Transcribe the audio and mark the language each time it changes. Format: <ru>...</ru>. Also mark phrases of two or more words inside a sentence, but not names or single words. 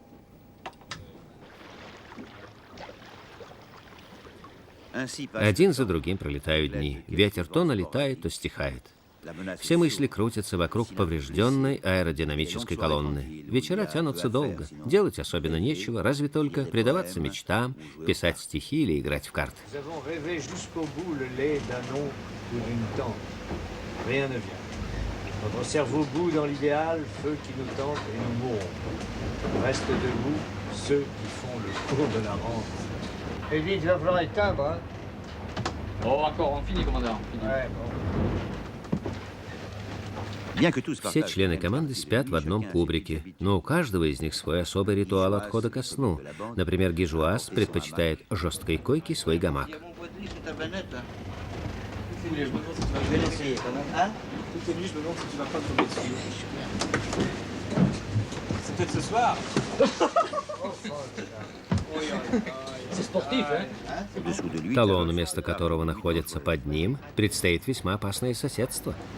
<ru>Один за другим пролетают дни. Ветер то налетает, то стихает. Все мысли крутятся вокруг поврежденной аэродинамической колонны. Вечера тянутся долго. Делать особенно нечего, разве только предаваться мечтам, писать стихи или играть в карты.</ru> <fr>Vite, il va falloir éteindre, hein. Oh, encore, on finit, commandant. Ouais, bon.</fr> <ru>Все члены команды спят в одном кубрике, но у каждого из них свой особый ритуал отхода ко сну. Например, Гижуас предпочитает жесткой койке свой гамак. Талону, место которого находится под ним, предстоит весьма опасное соседство.</ru>